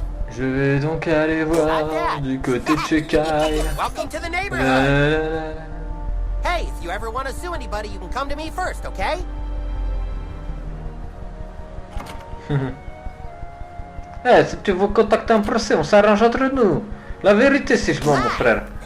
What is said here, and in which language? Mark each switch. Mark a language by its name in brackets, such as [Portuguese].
[French] Je vais donc aller voir du côté de chez Kyle. [English] Welcome to the neighborhood. Hey, if you ever want to sue anybody, you can come to me first, okay? [French] Eh, si tu veux contacter un procès, on s'arrange entre nous. La vérité, c'est bon, mon frère.